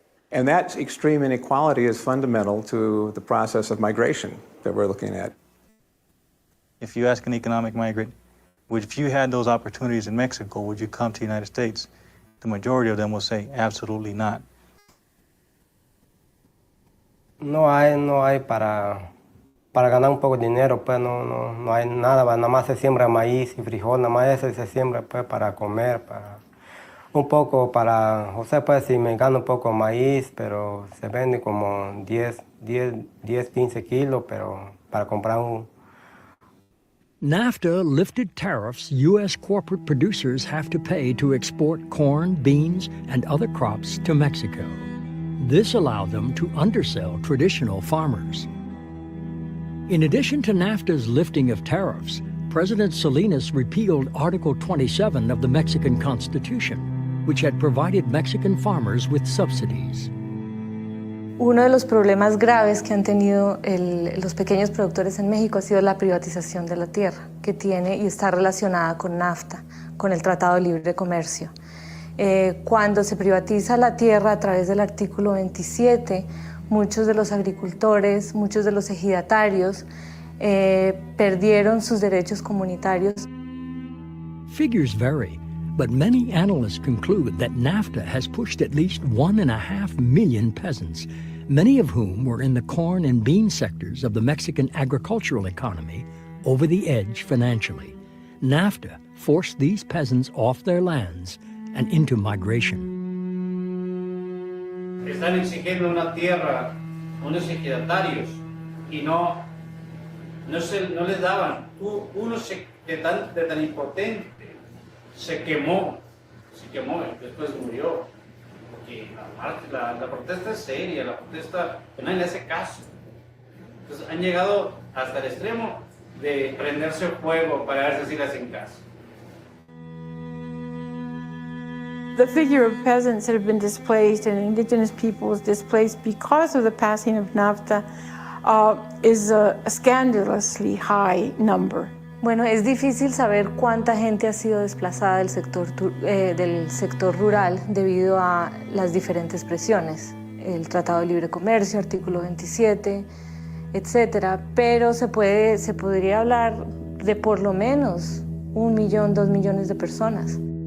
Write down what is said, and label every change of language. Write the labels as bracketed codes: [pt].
[en] And that extreme inequality is fundamental to the process of migration that we're looking at. If you ask an economic migrant, if you had those opportunities in Mexico, would you come to the United States? The majority of them will say, absolutely not. [es] No hay para ganar un poco de dinero, pues no hay nada, nada más se siembra maíz y frijol, nada más eso se siembra pues para comer, para un poco para, o sea, pues si me gano un poco maíz, pero se vende como 10, 15 kilos, pero para comprar un. [en] NAFTA lifted tariffs U.S. corporate producers have to pay to export corn, beans, and other crops to Mexico. This allowed them to undersell traditional farmers. In addition to NAFTA's lifting of tariffs, President Salinas repealed Article 27 of the Mexican Constitution, which had provided Mexican farmers with subsidies. [es] Uno de los problemas graves que han tenido los pequeños productores en México ha sido la privatización de la tierra, que tiene y está relacionada con NAFTA, con el Tratado de Libre Comercio. Cuando se privatiza la tierra a través del artículo 27, muchos de los agricultores, muchos de los ejidatarios perdieron sus derechos comunitarios. [en] Figures vary, but many analysts conclude that NAFTA has pushed at least 1.5 million peasants, many of whom were in the corn and bean sectors of the Mexican agricultural economy, over the edge financially. NAFTA forced these peasants off their lands and into migration. [es] Están exigiendo una tierra, unos ejidatarios, y no les daban. Uno de tan impotente se quemó, y después murió. Porque la protesta es seria, la protesta, que nadie le hace caso. Entonces han llegado hasta el extremo de prenderse fuego para ver si le hacen caso. [en] The figure of peasants that have been displaced and indigenous peoples displaced because of the passing of NAFTA is a scandalously high number. [es] Bueno, es difícil saber cuánta gente ha sido desplazada del sector rural debido a las diferentes presiones, el Tratado de Libre Comercio, artículo 27, etcétera, pero se podría hablar de por lo menos 1 millón, 2 millones de personas.